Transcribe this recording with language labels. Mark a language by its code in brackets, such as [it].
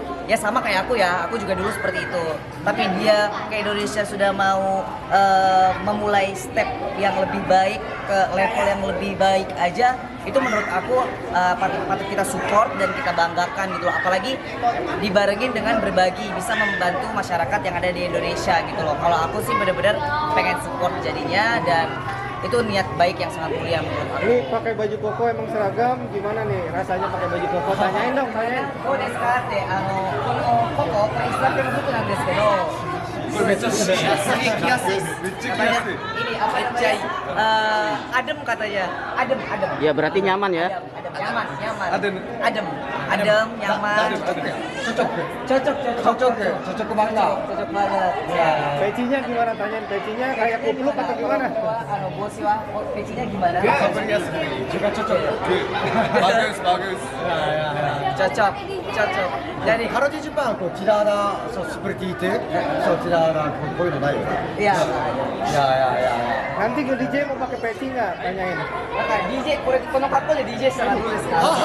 [id] ya sama kayak aku ya, aku juga dulu seperti itu. Tapi dia ke Indonesia sudah mau memulai step yang lebih baik, ke level yang lebih baik aja, itu menurut aku patut kita support dan kita banggakan gitu loh. Apalagi dibarengin dengan berbagi, bisa membantu masyarakat yang ada di Indonesia gitu loh. Kalau aku sih benar-benar pengen support jadinya, dan itu niat baik yang sangat mulia menurut aku. Ini pakai baju koko emang seragam, gimana nih rasanya pakai baju koko? Tanyain dong, tanyain. [ja] そうですかってこのココこれイスラムの服なんですけど、これめっちゃ着やすい。めっちゃ着やすい。 [id] Ini apa namanya? Adem katanya. Adem. Ya berarti nyaman ya. Nyaman. Adem, nyaman. cocok banget. Cocok banget. Ya. Pecinya gimana? Tanyain pecinya kayak kupluk atau gimana? Bosi wa, pecinya gimana? juga cocok. bagus. Cocok. Jadi Kalau di Jepang, tidak ada seperti itu, tidak ada koin lain. ya. Ya. Nanti ke DJ mau pakai peci nggak? Tanyain. [ja] Maka DJ, この格好で DJ したらどうですか?